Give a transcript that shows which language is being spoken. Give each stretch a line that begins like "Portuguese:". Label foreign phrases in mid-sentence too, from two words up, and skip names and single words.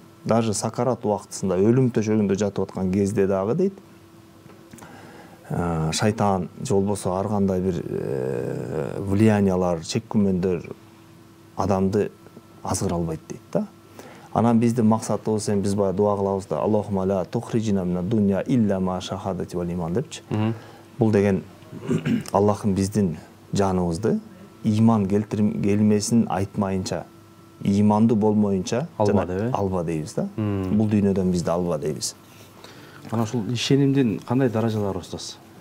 Kyrgyz: Даже сакарат убактысында өлүм төшөгүндө жатып аткан кезде дагы дейт, шайтан же болбосо ар кандай бир влияниялар, чек күмөндөр адамды азгыра албайт дейт да. Анан биздин максатыбыз эми биз баягы дуа кылабыз да,
Arabic: اللهم لا تخرجنا من الدنيا إلا مع الشهادة والإيمان депчи.
Kyrgyz: Бул деген Аллахым биздин жаныбызды иман келмесин айтмайынча, имандуу болмоюнча алба дейбиз да. Бул дүйнөдөн бизди алба дейбиз. Анан ошол ишенимдин кандай даражалары устаз?